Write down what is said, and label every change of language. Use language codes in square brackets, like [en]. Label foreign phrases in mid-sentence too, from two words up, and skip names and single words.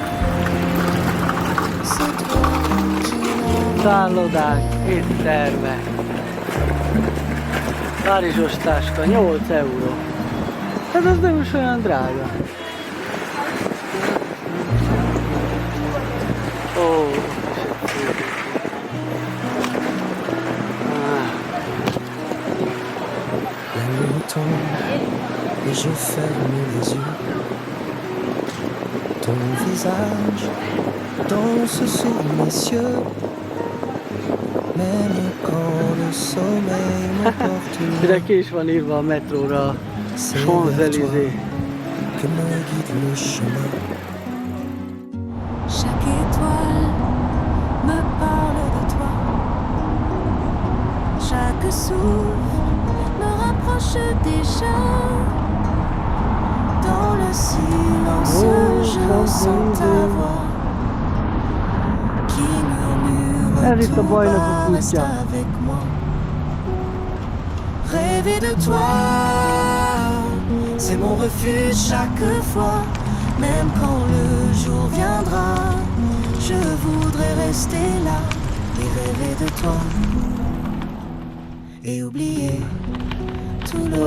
[hu] Szállodák, éttermek. Párizsos táska, 8 euró. Hát ez nem is olyan drága. Ó, [fr] La nuit tombe et je ferme les yeux. Ton visage danse sur mes yeux. Même quand le sommeil m'emporte. [hu] Ide ki is van írva a metróra a Champs-Élysées. [fr] Que me guide le chemin. Chaque étoile me parle de toi. Chaque souffle me rapproche déjà. Dans le silence, je sens ta voix qui murmure [hu] Ez itt a [fr] tout [hu] bajnokok [fr] bas, reste [hu] útja. [fr] avec moi. Rêver de toi, c'est mon refuge chaque fois. Même quand le jour viendra, je voudrais rester là et rêver de toi. Et oublier tout le